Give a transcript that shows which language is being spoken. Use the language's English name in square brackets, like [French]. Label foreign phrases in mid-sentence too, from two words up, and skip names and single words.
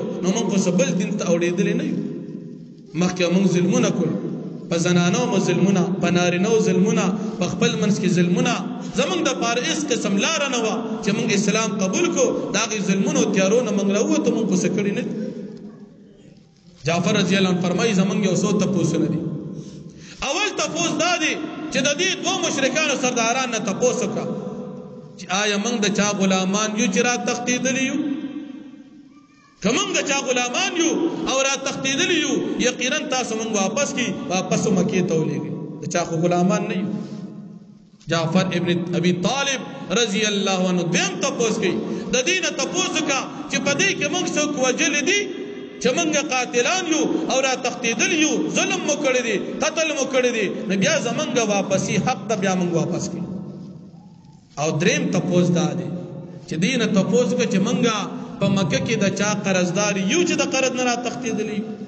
[Pashto] نو موږ خو بل دین ته اورېدلی نه یو. مخکې موږ ظلمونه کړو، په زنانو مو ظلمونه، په نارینو ظلمونه، په خپل منځ کې ظلمونه. زمونږ د پاره هېڅ قسم لاره نه وه چې موږ اسلام قبول کړو. د هغې ظلمونو تیارو نه موږ راووتو، موږ خو څه کړي نه دي. جعفر [Arabic] رضی اللہ عنہ [Pashto] فرمائی زمانگ یو سو تپوسونه دي. اول تپوس دا دی چې د دې دوه مشرکانو سرداران نه تپوس وکړه چې آیا موږ د چا غلامان یو چې را تښتېدلي یو؟ که موږ د چا غلامان یو او را تښتېدلي یو، یقینا تاسو موږ واپس کړي، واپس مکې ته ولېږئ. د چا خو غلامان نه یو. جعفر ابن ابی طالب [Arabic] رضی اللہ عنہ [Pashto] دویم تپوس کوي، د دې نه تپوس وکړه چې په دې کې موږ څوک وژلي دي چې موږ قاتلان یو او را تښتېدلي یو، ظلم مو کړی دی، قتل مو کړی دی، نو بیا زمونږ واپسي حق ته بیا موږ واپس کړي. او دریم تپوس دا دی چې دې نه تپوس وکړه چې موږ په مکه کې د چا قرضدار یو چې د قرض نه را تښتېدلي.